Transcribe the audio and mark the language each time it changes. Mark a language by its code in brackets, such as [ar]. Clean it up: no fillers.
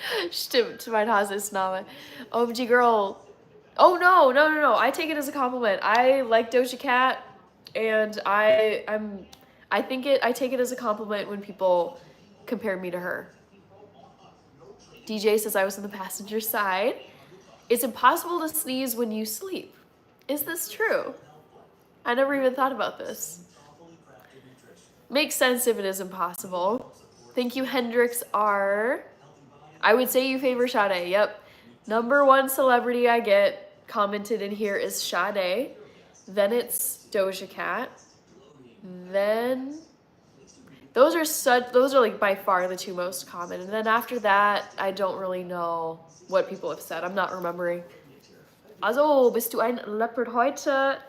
[de] Stimmt, mein Hase ist Name. [en] OMG girl. Oh no. I take it as a compliment. I like Doja Cat, and I take it as a compliment when people compare me to her. DJ says I was on the passenger side. It's impossible to sneeze when you sleep. Is this true? I never even thought about this. Makes sense if it is impossible. Thank you, Hendrix R. I would say you favor Sade. Yep. Number one celebrity I get commented in here is Sade. Then it's Doja Cat. Then those are like by far the two most common. And then after that, I don't really know what people have said. I'm not remembering. [de] Also, bist du ein Leopard heute?